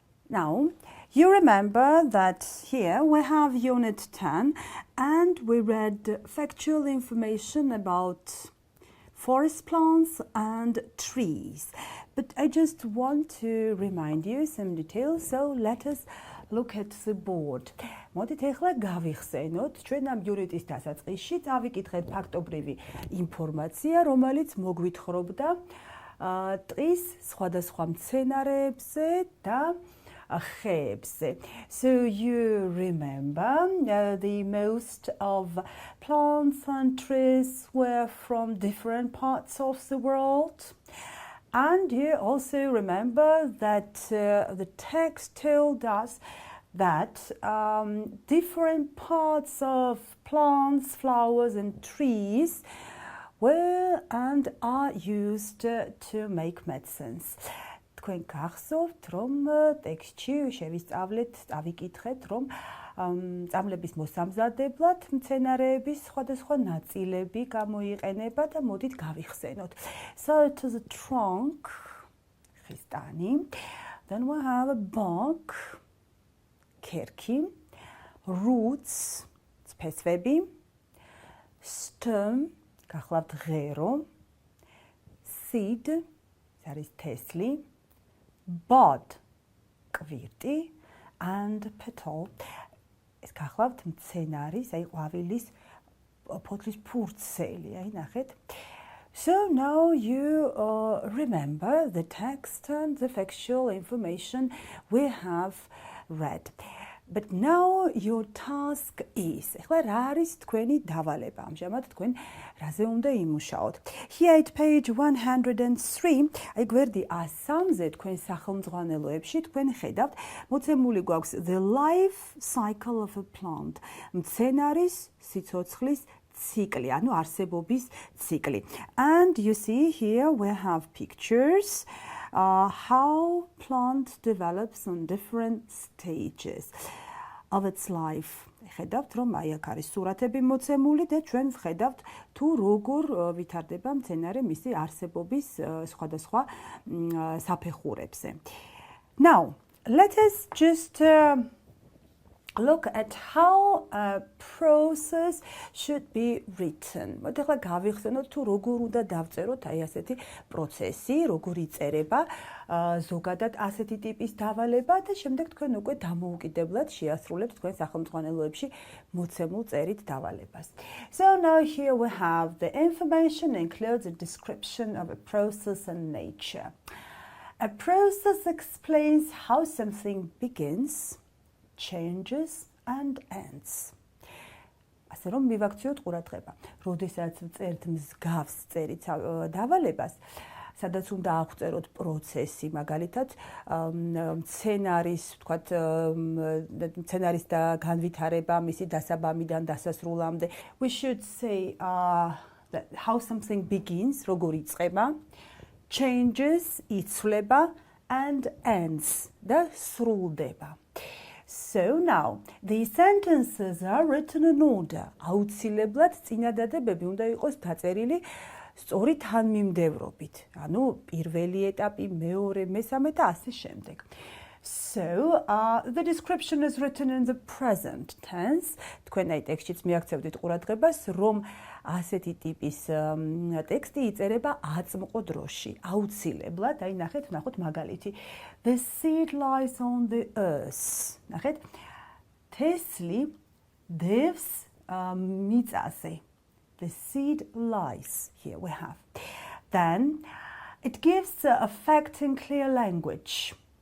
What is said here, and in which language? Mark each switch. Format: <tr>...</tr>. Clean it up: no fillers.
<en>Now, you remember that here we have Unit 10 and we read factual information about forest plants and trees. But I just want to remind you some details, so let us look at the board.</en> <ka>მოდით ახლა გავიხსენოთ ჩვენ ამ unit-ის დასაწყისში დავიკითხეთ ფაქტობრივი ინფორმაცია, რომელიც მოგვითხრობდა ტყის სხვადასხვა მცენარეებზე და ხეებზე.</ka> <en>So you remember the most of plants and trees were from different parts of the world. And you also remember that the text told us that different parts of plants, flowers and trees were and are used to make medicines.</en> <ka>თქვენ გახსოვთ, რომ ტექსტში შევისწავლეთ, დავიკითხეთ, რომ წამლების მოსამზადებლად მცენარეების სხვადასხვა ნაწილები გამოიყენება და მოდით გავიხსენოთ.</ka> <en>So to the trunk, ხისტანი, then we have a bark, ქერქი, roots, ფესვები, stem, გახლავთ ღერო, seed, არის თესლი, bud, კვირტი, and petal,</en> <ka>ეს გახლავთ მცენარის, აი ყვავილის ფოთლის ფურცელი, აი ნახეთ.</ka> <en>So now you remember the text and the factual information we have read. But now your task is,</en> <ka>ეხლა რა არის თქვენი დავალება? ამჟამად თქვენ რაზე უნდა იმუშაოთ?</ka> <en>Here at page 103,</en> <ka>აი გვერდი 103-ზე თქვენ სახელმძღვანელოებში თქვენ ხედავთ, მოცემული გვაქვს</ka> <en>the life cycle of a plant.</en> <ka>მცენარის სიცოცხლის ციკლი, ანუ არსებობის ციკლი.</ka> <en>And you see here we have pictures. How plant develops on different stages of its life.</en> <ka>ხედავთ, რომ აი აქ არის სურათები მოცემული და ჩვენ ვხედავთ თუ როგორ ვითარდება მცენარე მისი არსებობის სხვადასხვა საფეხურებზე.</ka> <en>Now, let us just look at how a process should be written.</en> <ka>მოდით ახლა გავიხსენოთ თუ როგორ უნდა დავწეროთ აი ასეთი პროცესი, როგორ იწერება ზოგადად ასეთი ტიპის დავალება და შემდეგ თქვენ უკვე დამოუკიდებლად შეასრულებთ თქვენ სახელმძღვანელოებში მოცემულ წერით დავალებას.</ka> <en>So now here we have the information includes a description of a process and nature. A process explains how something begins, changes and ends.</en> <ka>ასე რომ მივაქციოთ ყურადღება. როდესაც ვწერთ მსგავს წერით დავალებას, სადაც უნდა აღწეროთ პროცესი, მაგალითად, მცენარის, ვთქვათ, მცენარის და განვითარება, მისი დასაბამიდან დასასრულამდე.</ka> <en>We should say that how something begins,</en> <ka>როგორ იწყება,</ka> <en>changes, იცვლება and ends,</en> <ka>და სრულდება.</ka> <en>So now, the sentences are written in order.</en> <ka>აუცილებლად წინადადებები უნდა იყოს დაწერილი სწორი თანმიმდევრობით. ანუ პირველი ეტაპი, მეორე, მესამე და ასე შემდეგ.</ka> <en>So, the description is written in the present tense.</en> <ka>თქვენ აი ტექსტშიც მიაქცევდით ყურადღებას, რომ ასეთი ტიპის ტექსტი იწერება აწმყო დროში. აუცილებლად, აი ნახოთ მაგალითი.</ka> <en>The seed lies on the earth.</en> <ka>ნახეთ, თესლი დევს მიწაზე.</ka> <en>The seed lies. Here we have. Then, it gives a fact in clear language.</en>